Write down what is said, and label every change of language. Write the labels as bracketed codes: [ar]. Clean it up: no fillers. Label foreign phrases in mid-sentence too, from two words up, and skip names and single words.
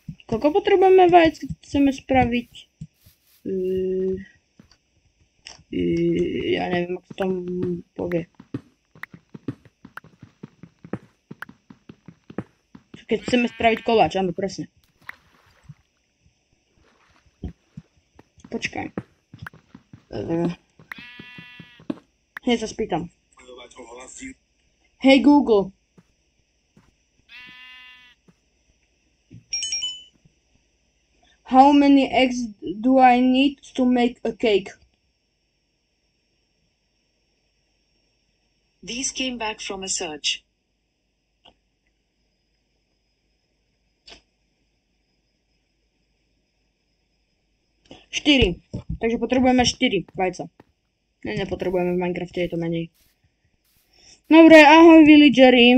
[sk] Koľko potrebujeme vajec, keď chceme spraviť? Ja neviem, ako to tam povie. Keď chceme spraviť koláč, áno, presne. Počkaj. Hneď sa spýtam. [en] Hey Google. How many eggs do I need to make a cake? These came back from a search. [sk] Štyri. Takže potrebujeme 4 vajca. Nepotrebujeme v Minecrafte, je to menej. Dobre, ahoj villageri.